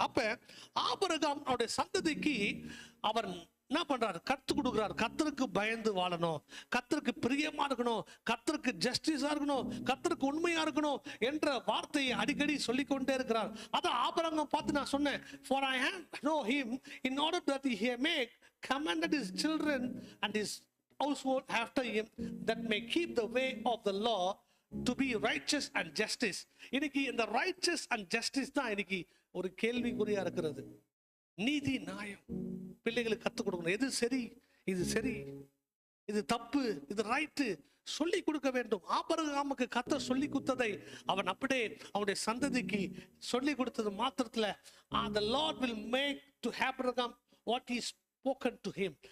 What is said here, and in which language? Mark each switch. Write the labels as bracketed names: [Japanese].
[Tamil] அப்ப ஆபிரகாம் அவருடைய சந்ததிக்கு அவர் என்ன பண்றாரு, கற்றுக் கொடுக்கிறார். கர்த்தருக்கு பயந்து வாழணும், கர்த்தருக்கு பிரியமா இருக்கணும், கர்த்தருக்கு ஜஸ்டிஸா இருக்கணும், கர்த்தருக்கு உண்மையா இருக்கணும் என்ற வார்த்தையை அடிக்கடி சொல்லிக்கொண்டே இருக்கிறார். அதான் ஆபிரகாம் பார்த்து நான் சொன்னேன், [English] for I know him in order that he may commanded his children and his household after him that may keep the way of the law to be riches and justice. [Tamil] இன்னைக்கு இந்த [English] riches and justice [Tamil] தான் இன்னைக்கு ஒரு கேள்விக்குறியா இருக்கிறது. நீதி நியாயம் பிள்ளைகளுக்கு கற்றுக் கொடுக்கணும். எது சரி, இது சரி, இது தப்பு, இது ரைட்டு சொல்லி கொடுக்க வேண்டும். ஆபிரகாமுக்கு கர்த்தர் சொல்லி கொடுத்ததை அவன் அப்படியே அவனுடைய சந்ததிக்கு சொல்லி கொடுத்தது மாத்திரத்துல [English] the Lord will make to Abraham what he spoken to him.